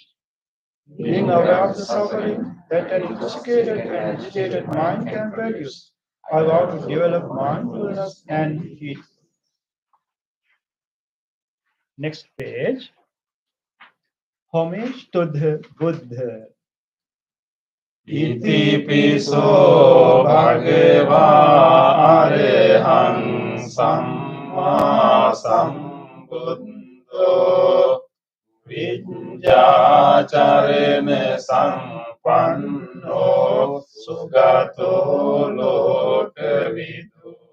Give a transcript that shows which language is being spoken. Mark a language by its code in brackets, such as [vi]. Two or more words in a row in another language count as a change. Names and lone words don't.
[en] Being aware of the suffering that an intoxicated and agitated mind can produce, I vow to develop mindfulness and peace. Next page. Homage to the Buddha. [pi] Itipiso bhagava arahang samma sambuddho vijñācarena sampanno sugato lokavidu